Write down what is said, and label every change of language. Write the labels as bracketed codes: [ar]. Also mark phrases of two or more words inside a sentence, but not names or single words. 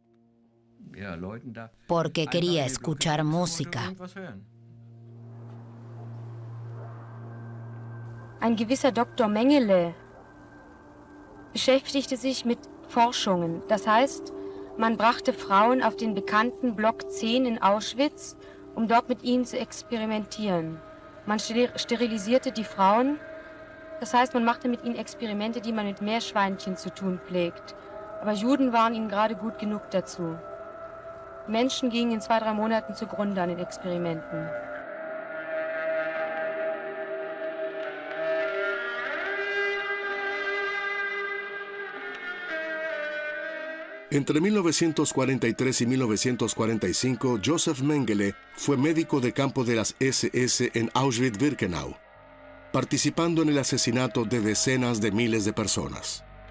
[es] porque quería escuchar música. [de] Ein gewisser Dr. Mengele beschäftigte sich mit Forschungen. Das heißt, man brachte Frauen auf den bekannten Block 10 in Auschwitz, um dort mit ihnen zu experimentieren. Man sterilisierte die Frauen. Das heißt, man machte mit ihnen Experimente, die man mit Meerschweinchen zu tun pflegt. Aber Juden waren ihnen gerade gut genug dazu. Menschen gingen in 2-3 Monaten zugrunde an den Experimenten. [es] Entre 1943 y 1945, Joseph Mengele fue médico de campo de las SS en Auschwitz-Birkenau, participando en el asesinato de decenas de miles de personas.